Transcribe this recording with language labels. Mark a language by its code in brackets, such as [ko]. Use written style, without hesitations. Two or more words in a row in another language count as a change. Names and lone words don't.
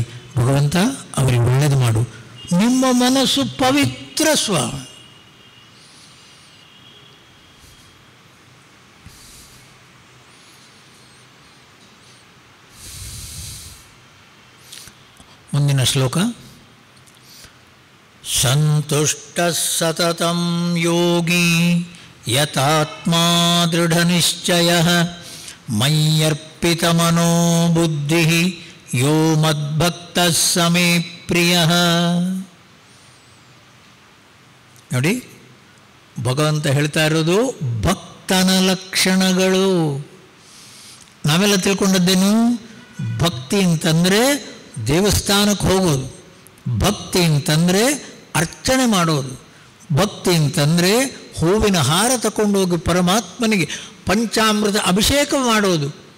[kn] ಭಗವಂತ ಅವರಿಗೆ ಒಳ್ಳೆಯದು ಮಾಡು. ನಿಮ್ಮ ಮನಸ್ಸು ಪವಿತ್ರ ಸ್ವಾಮಿ. ಮುಂದಿನ ಶ್ಲೋಕ. [sa] ಸಂತುಷ್ಟಃ ಸತತಂ ಯೋಗಿ ಯತಾತ್ಮಾ ದೃಢನಿಶ್ಚಯಃ ಮಯ್ಯರ್ಪಿತಮನೋ ಬುದ್ಧಿಃ ಯೋ ಮದ್ಭಕ್ತಃ ಸ ಮೇ ಪ್ರಿಯಃ. [kn] ನೋಡಿ, ಭಗವಂತ ಹೇಳ್ತಾ ಇರೋದು ಭಕ್ತನ ಲಕ್ಷಣಗಳು. ನಾವೆಲ್ಲ ತಿಳ್ಕೊಂಡದ್ದೇನು? ಭಕ್ತಿ ಅಂತಂದರೆ ದೇವಸ್ಥಾನಕ್ಕೆ ಹೋಗೋದು, ಭಕ್ತಿ ಅಂತಂದರೆ ಅರ್ಚನೆ ಮಾಡೋದು, ಭಕ್ತಿ ಅಂತಂದರೆ ಹೂವಿನ ಹಾರ ತಗೊಂಡೋಗಿ ಪರಮಾತ್ಮನಿಗೆ ಪಂಚಾಮೃತ ಅಭಿಷೇಕ ಮಾಡೋದು.